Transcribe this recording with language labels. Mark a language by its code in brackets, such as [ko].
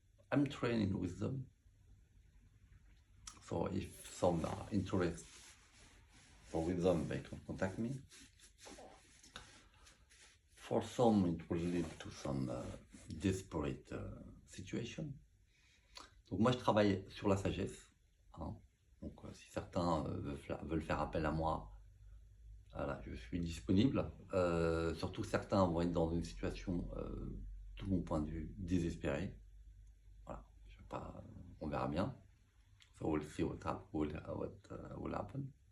[en] I'm training with them. So if some are interested for wisdom, they can contact me. For some, it will lead to some desperate situation. [fr] Donc moi, je travaille sur la sagesse. Hein. Donc si certains veulent faire appel à moi, voilà, je suis disponible. Surtout certains vont être dans une situation, de mon point de vue, désespérée. Voilà, je sais pas, on verra bien. [en] So we'll see what will happen.